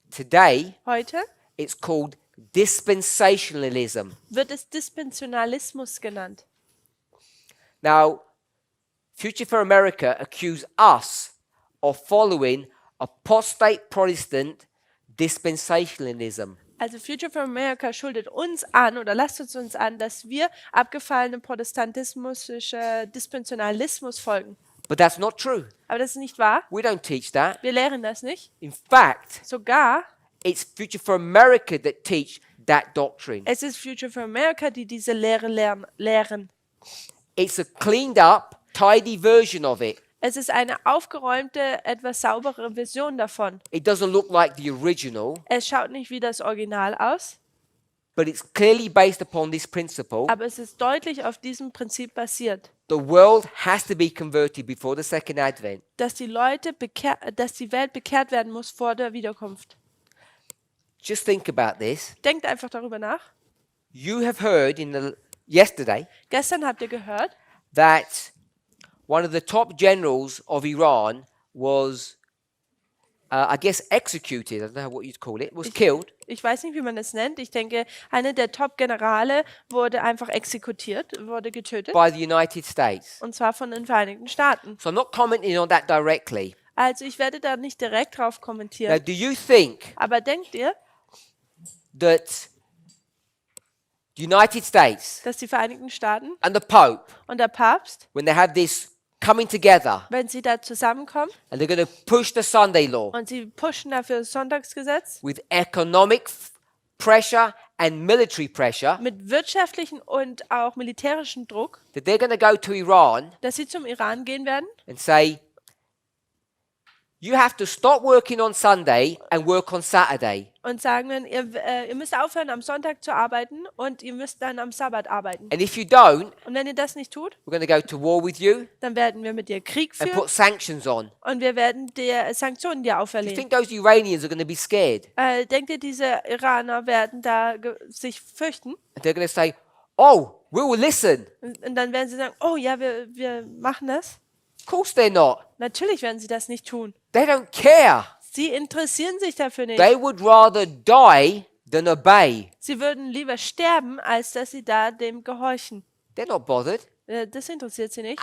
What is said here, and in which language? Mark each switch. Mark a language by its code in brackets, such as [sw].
[en] Today, [de] Heute [en] it's called dispensationalism. [de] wird es Dispensionalismus genannt. [en] Now, Future for America accuse us of following apostate Protestant dispensationalism. [de] Also Future for America schuldet uns an oder lasst uns an, dass wir abgefallenen protestantismusischer Dispensionalismus folgen. [en] But that's not true. [de] Aber das ist nicht wahr. [en] We don't teach that. [de] Wir lehren das nicht. [en] In fact, [de] Sogar [en] it's Future for America that teach that doctrine. [de] es ist Future for America, die diese Lehre lehren. [en] It's a cleaned up, tidy version of it. [de] Es ist eine aufgeräumte, etwas saubere Version davon. [en] It doesn't look like the original, [de] Es schaut nicht wie das Original aus, [en] but it's clearly based upon this principle. [de] aber es ist deutlich auf diesem Prinzip basiert, [en] The world has to be converted before the second advent. [de] dass die Welt bekehrt werden muss vor der Wiederkunft. [en] Just think about this. [de] Denkt einfach darüber nach. [en] You have heard yesterday [de] Gestern habt ihr gehört, [en] that one of the top generals of Iran was, I guess, executed. I don't know what you'd call it. Was killed [de] ich weiß nicht, wie man das nennt. Ich denke, einer der Top-Generale wurde einfach wurde getötet. [en] by the United States. [de] Und zwar von den Vereinigten Staaten. [en] So I'm not commenting on that directly. [de] Also ich werde da nicht direkt drauf [en] Now, [de] kommentieren. [en] do you think [de] Aber denkt ihr, [en] that the United States [de] dass die Vereinigten Staaten [en] and the Pope, [de] und der Papst, [en] when they have this coming together [de] wenn sie da zusammenkommen [en] and they're going to push the Sunday law [de] und sie pushen dafür das Sonntagsgesetz [en] with economic pressure and military pressure, [de] mit wirtschaftlichen und auch militärischen Druck, [en] that they're going to go to Iran [de] dass sie zum Iran gehen werden [en] and say, you have to stop working on Sunday and work on Saturday. [de] und sagen, ihr müsst aufhören, am Sonntag zu arbeiten und ihr müsst dann am Sabbat arbeiten. [en] And if you don't, [de] Und wenn ihr das nicht tut, [en] we're going to go to war with you [de] dann werden wir mit dir Krieg [en] and [de] führen [en] put sanctions on. [de] und wir werden dir Sanktionen dir [en] Do you [de] auferlegen. [en] think those Iranians are going to be scared? [de] Denkt ihr, diese Iraner werden da sich fürchten? [en] And they're going to say, oh, we will listen. [de] Und dann werden sie sagen, oh ja, wir machen das. [en] Of course they're not. [de] Natürlich werden sie das nicht tun. [en] They don't care. [de] Sie interessieren sich dafür nicht. [en] They would rather die than obey. [de] Sie würden lieber sterben, als dass sie da dem gehorchen. [en] They're not bothered. [de] Das interessiert sie nicht.